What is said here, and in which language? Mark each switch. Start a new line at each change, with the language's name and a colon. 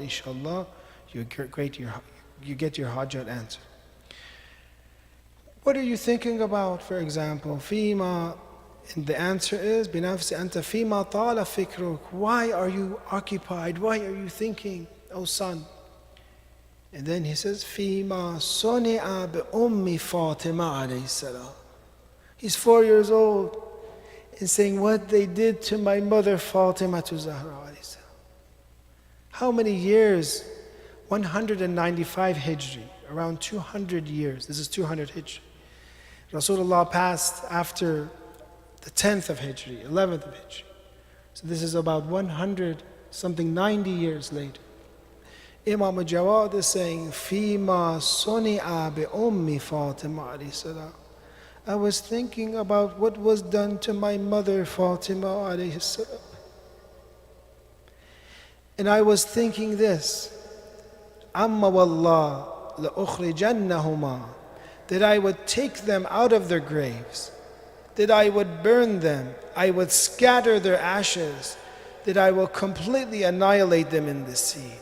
English: Inshallah, you get your hajat answered. What are you thinking about, for example? Fima, and the answer is,
Arabic: بِنَفْسِ أَنْتَ فِيمَا طَالَ فِكْرُكَ.
English: Why are you occupied? Why are you thinking, O son? And then he says,
Arabic: فِيمَا صُنِعَ بِأُمِّ فَاطِمَةَ عَلَيْهِ السَّلَامُ.
English: He's 4 years old and saying what they did to my mother Fatima to Zahra alayhi salam. How many years? 195 Hijri, around 200 years. This is 200 Hijri. Rasulullah passed after the 10th of Hijri, 11th of Hijri. So this is about 100 something, 90 years later. Imam Jawad is saying,
Arabic: فِيمَا صُنِعَ بِأُمِّ فَاطِمَةَ عَلَيْهِ السَّلَامُ.
English: I was thinking about what was done to my mother Fatima alayhi salam. And I was thinking this,
Arabic: أَمَّا وَاللَّهِ لَأُخْرِجَنَّهُمَا.
English: That I would take them out of their graves, that I would burn them, I would scatter their ashes, that I will completely annihilate them in the sea.